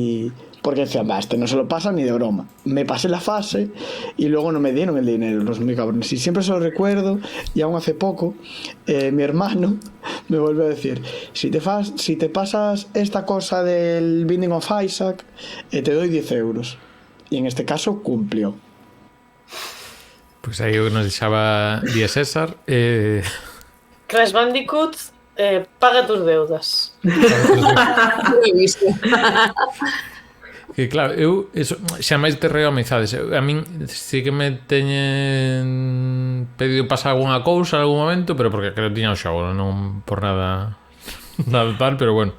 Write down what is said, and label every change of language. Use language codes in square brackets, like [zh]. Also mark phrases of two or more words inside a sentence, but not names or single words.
[es] Y porque decían, este no se lo pasa ni de broma. Me pasé la fase y luego no me dieron el dinero, los muy cabrones. Y siempre se lo recuerdo, y aún hace poco, mi hermano me volvió a decir, si te pasas esta cosa del Binding of Isaac, te doy 10 euros. Y en este caso cumplió. [gl] Pois aí nos deixaba Día César. [es] Crash Bandicoot, paga tus deudas. [gl] Que claro, eu eso, xa máis te reo amizades. A min sí que me teñen pedido pasar algunha cousa en algún momento, pero porque creo que tiña o xogo, non por nada tal, pero bueno.